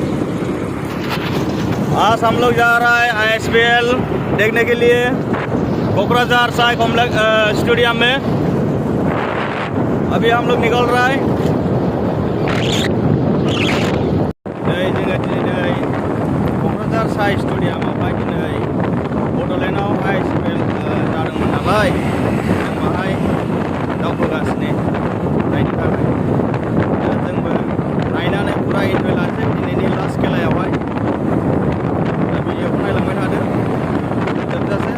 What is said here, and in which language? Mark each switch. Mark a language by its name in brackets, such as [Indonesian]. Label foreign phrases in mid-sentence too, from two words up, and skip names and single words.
[Hindi] आज हम लोग जा रहा है ISPL देखने के लिए कोकराझार साई कॉम्प्लेक्स स्टेडियम में। अभी हम लोग निकल रहा है। [Bodo] कोकराझार साई स्टेडियम बड'लेण्डआव ISPL जादोंमोन नालाय जों बाहाय दावखोगासिनो नायनो थाखाय जोंबो नायनानै पुरा इन्जय लानोसै दिनैनि लास्ट खेलायावहाय। दा भिडिअखौ नायलांबाय थादो जोबजासे।